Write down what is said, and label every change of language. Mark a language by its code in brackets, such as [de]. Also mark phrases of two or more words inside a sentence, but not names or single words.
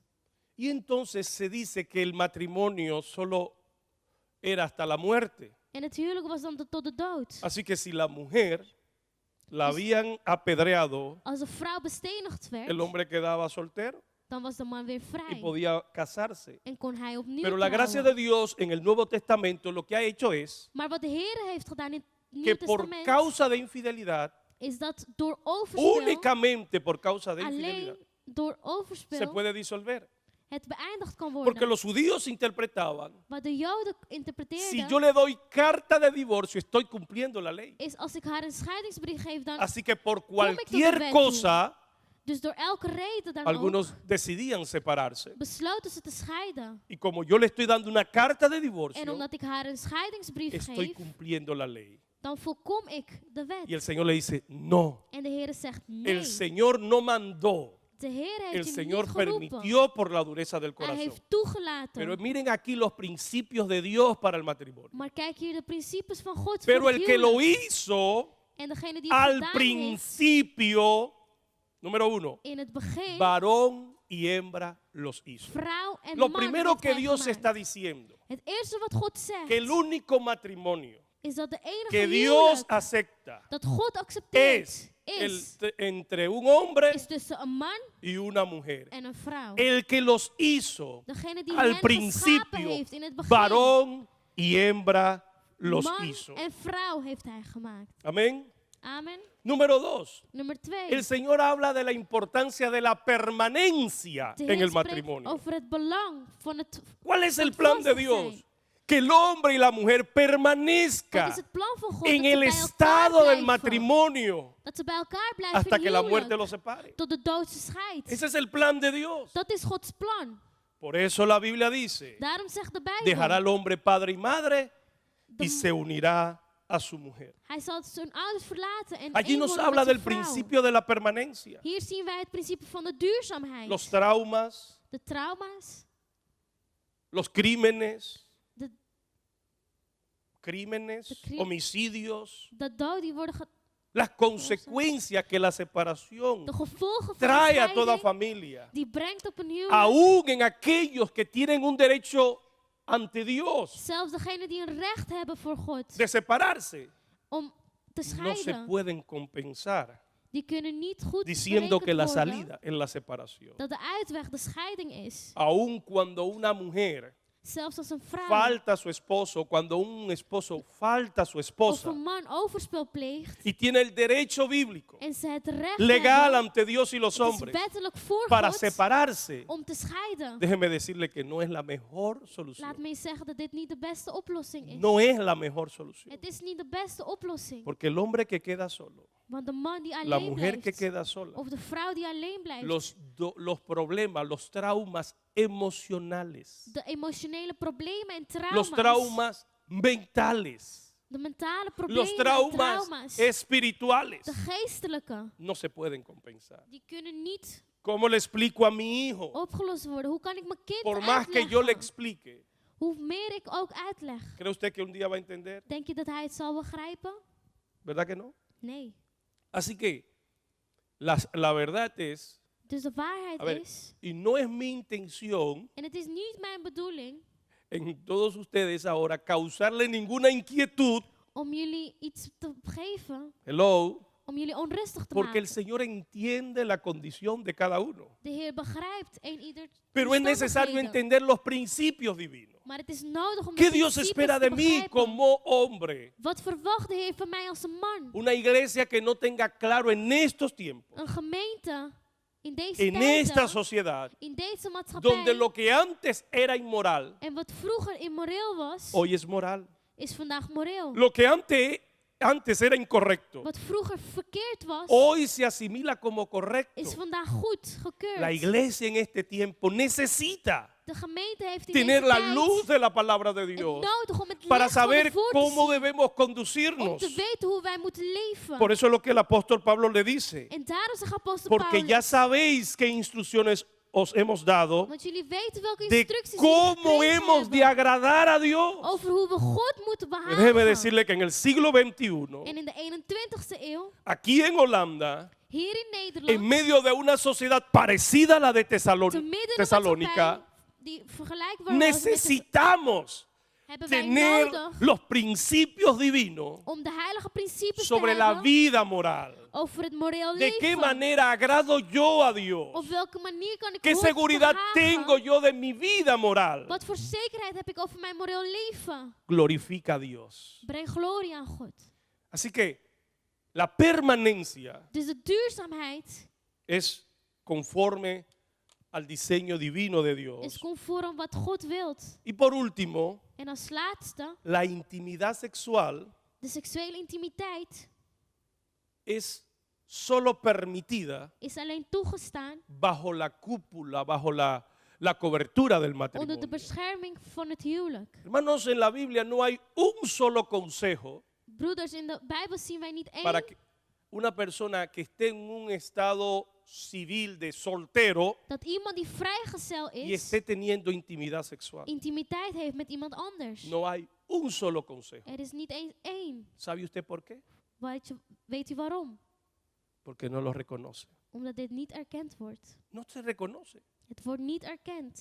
[es] Y entonces se dice que el matrimonio solo era hasta la muerte. [nl] En het huwelijk was dan tot de dood. [es] Así que si la mujer la habían apedreado, [nl] Als een vrouw bestenigd werd, [es] el hombre quedaba soltero [nl] dan was de man weer [es] y [nl] vrij. [es] podía casarse. [nl] En kon hij opnieuw [es] Pero la gracia de [nl] trouwen. [es] Dios en el Nuevo Testamento lo que ha hecho es [nl] Maar wat de Heer heeft gedaan in het [es] que [nl] Nieuwe [es] por [nl] Testament, [es] causa de infidelidad, [nl] is dat door overspel, [es] únicamente por causa de infidelidad, [nl] alleen door [es] se [nl] overspel, [es] puede disolver. [nl] het beëindigd kan [es] Porque [nl] worden. [es] los judíos interpretaban, [nl] Wat de Joden [es] si [nl] interpreteerden, [es] yo le doy carta de divorcio, estoy cumpliendo la ley. [nl] is als ik haar een scheidingsbrief geef, dan [es] Así que por [nl] tot de [es] cualquier [nl] wet [es] cosa, [nl] dus door elke reden dan [es] algunos [nl] ook, [es] decidían separarse. [nl] besloten ze te scheiden. [es] Y como yo le estoy dando una carta de [nl] En [es] divorcio, [nl] omdat ik haar een scheidingsbrief [es] estoy [nl] geef, [es] cumpliendo la ley. [nl] dan voorkom ik de [es] Y el [nl] wet. [es] Señor le dice, no, [nl] En de Heer zegt [es] el [nl] nee. [es] Señor no mandó, [nl] De Heer [es] el [nl] heeft je [es] Señor [nl] niet geroepen. [es] permitió por la dureza del [nl] Hij [es] corazón. [nl] heeft toegelaten. [es] Pero miren aquí los principios de Dios para el matrimonio. [nl] Maar kijk hier de principes van God [es] Pero [nl] voor [es] el [nl] het [es] que lo [nl] huwelijk. [es] hizo [nl] En degene die het [es] al [nl] gedaan heeft, [es] principio, número uno, [nl] in het begin, [es] varón y hembra los hizo. [nl] vrouw en [es] Lo [nl] man [es] primero [nl] heeft [es] que [nl] hij [es] Dios [nl] gemaakt. [es] está diciendo, [nl] Het eerste wat God zegt, [es] que el único matrimonio [nl] is dat de enige [es] que Dios [nl] huwelijk [es] acepta [nl] dat God accepteert, [es] es [nl] is [es] entre un hombre [nl] tussen een man [es] y una mujer. [nl] en een vrouw. [es] El que los hizo [nl] Degene die [es] al [nl] hen geschapen [es] principio, [nl] heeft in het begin, [es] varón y hembra los [nl] Man [es] hizo. [nl] en vrouw heeft hij gemaakt. [es] Amén. [nl] Amen. [es] Número 2. [nl] Nummer 2. [es] El Señor habla de la importancia de la permanencia [nl] De [es] en [nl] Heer [es] el [nl] spreekt [es] matrimonio. [nl] over het belang van het... [es] ¿Cuál es el [nl] van [es] plan de [nl] vastig [es] Dios? [nl] zijn. [es] Que el hombre y la mujer [nl] Wat [es] permanezcan [nl] is het plan van God? [es] en [nl] Dat ze [es] el [nl] bij elkaar [es] estado del [nl] blijven. [es] matrimonio [nl] Dat ze bij elkaar blijven [es] hasta [nl] in [es] que la [nl] huwelijk, [es] muerte los separe. [nl] tot de dood ze scheidt. [es] Ese es el plan de Dios. [nl] Dat is Gods plan. [es] Por eso la Biblia dice, [nl] Daarom zegt de [es] dejará [nl] Bijbel, [es] al hombre padre y madre y [nl] de- [es] se unirá a su mujer. [nl] hij zal zijn ouders verlaten en [es] Allí [nl] één [es] nos [nl] worden [es] habla [nl] met [es] del [nl] zijn vrouw. [es] principio de la permanencia. [nl] Hier zien wij het principe van de duurzaamheid. [es] Los traumas, [nl] De trauma's, [es] los crímenes, [nl] de cri- [es] homicidios, [nl] de dood die worden [es] las consecuencias que la separación [nl] de gevolgen van [es] trae [nl] de [es] a toda [nl] scheiding, [es] familia, [nl] die brengt op een huwelijk. [es] aún en aquellos que tienen un derecho ante Dios [nl] Zelfs degenen die een recht hebben voor God [es] de separarse, [nl] om te [es] no se [nl] scheiden, [es] pueden compensar [nl] die kunnen niet goed [es] diciendo que la [nl] berekend worden [es] salida es la separación. [nl] dat de uitweg de scheiding is. [es] Aún cuando una mujer [nl] Zelfs als een vrouw [es] falta a su esposo, cuando un esposo falta a su [nl] of [es] esposa [nl] een man overspel pleegt [es] y tiene el derecho bíblico [nl] en ze het recht [es] legal [nl] hebben, [es] ante Dios y los [nl] het is [es] hombres [nl] wettelijk voor [es] para [nl] God [es] separarse, [nl] om te scheiden. [es] déjeme decirle que no es la mejor [nl] Laat [es] solución. [nl] me zeggen dat dit niet de beste oplossing is. [es] No es la mejor solución. [nl] Het is niet de beste oplossing. [es] Porque el hombre que queda solo, [nl] Want de man die [es] la [nl] alleen [es] mujer que [nl] blijft, [es] queda sola, [nl] of de vrouw die alleen blijft, [es] los problemas, los traumas emocionales, [nl] de emotionele problemen en [es] los traumas mentales, [nl] de mentale [es] los [nl] problemen en [es] traumas [nl] trauma's, [es] espirituales, [nl] de geestelijke, [es] no se pueden compensar. [nl] die kunnen niet [es] ¿Cómo le explico a mi hijo? [nl] opgelost worden. Hoe kan ik mijn kind [es] Por más que yo le [nl] uitleggen? [es] explique, [nl] Hoe meer ik ook uitleg, [es] ¿cree usted que un día va a entender? [nl] denk je dat hij het zal begrijpen? [es] ¿Verdad que no? [nl] Nee. [es] Así que la verdad es, [nl] Dus de waarheid [es] a ver, [nl] is, [es] y no es mi intención [nl] en het is niet mijn bedoeling [es] en todos ustedes ahora causarle ninguna inquietud, [nl] om jullie iets te geven, hello, om jullie onrustig te [es] porque el [nl] maken. [es] Señor entiende la condición de cada uno. [nl] De Heer begrijpt een ieder [es] Pero es necesario [nl] omstandigheden. [es] entender los principios divinos. [nl] Maar het is nodig om [es] ¿Qué [nl] de [es] Dios [nl] principes [es] espera [nl] te [es] de mí [nl] begrijpen. [es] como hombre? [nl] Wat verwacht de Heer van mij als een man? [es] Una iglesia que no tenga claro en estos tiempos, [nl] Een gemeente in deze [es] en [nl] tijden, [es] esta sociedad, [nl] in deze maatschappij, [es] donde lo que antes era inmoral, [nl] en wat vroeger immoreel was, [es] hoy es moral. [nl] is vandaag moreel. [es] Lo que antes era incorrecto, [nl] Wat vroeger verkeerd was, [es] hoy se asimila como correcto. [nl] is vandaag goed, gekeurd. [es] La iglesia en este tiempo necesita [nl] De gemeente heeft in [es] tener [nl] deze [es] la [nl] tijd [es] luz de la palabra de [nl] het [es] Dios [nl] nodig om het [es] para [nl] licht van [es] saber [nl] het woord te [es] cómo [nl] zien, [es] debemos [nl] om [es] conducirnos. [nl] te weten hoe wij moeten leven. [es] Por eso es lo que el apóstol Pablo le dice. [nl] En daarom zegt apostel [es] Porque [nl] Paulus, [es] ya sabéis qué instrucciones os hemos dado [nl] want jullie weten welke [es] de [nl] instructies jullie [es] cómo [nl] gekregen [es] hemos de [nl] hebben [es] agradar a Dios. [nl] over hoe we God moeten [es] Déjeme [nl] behagen. [es] decirle que en el siglo XXI, [nl] En in de 21ste eeuw, [es] aquí en Holanda, [nl] hier in [es] en [nl] Nederland, [es] medio de una sociedad parecida a la de [nl] te midden in een [es] Tesalónica, [nl] maatschappij die vergelijkbaar was met de, [es] necesitamos [nl] hebben wij [es] tener [nl] nodig [es] los principios divinos [nl] om de heilige principes [es] sobre [nl] te [es] la [nl] hebben [es] vida moral. [nl] over het moreel [es] ¿De qué [nl] leven. [es] manera agrado yo a Dios? [nl] Op welke manier kan ik [es] ¿Qué [nl] God [es] seguridad [nl] behagen? [es] tengo yo de mi vida moral? [nl] Wat voor zekerheid heb ik over mijn moreel leven? [es] Glorifica a Dios. [nl] Breng glorie aan God. [es] Así que la permanencia [nl] Dus de duurzaamheid [es] es conforme al diseño divino de [nl] is [es] Dios. [nl] conform wat God wilt. [es] Y por último, [nl] En als laatste, [es] la intimidad sexual [nl] de seksuele intimiteit [es] es solo permitida [nl] is alleen toegestaan [es] bajo la cúpula, bajo la cobertura del [nl] onder de [es] matrimonio. [nl] bescherming van het huwelijk. [es] Hermanos, en la Biblia no hay un solo consejo [nl] Broeders, in de Bijbel zien wij niet [es] para [nl] één [es] que una persona que esté en un estado civil de soltero [nl] dat iemand die vrijgezel [es] y [nl] is, [es] esté teniendo intimidad sexual. [nl] intimiteit heeft met iemand anders. [es] No hay un solo consejo. [nl] Er is niet eens één. [es] ¿Sabe usted por qué? [nl] Weet u waarom? [es] Porque no lo reconoce. [nl] Omdat dit niet erkend wordt. [es] No se reconoce. [nl] Het wordt niet erkend.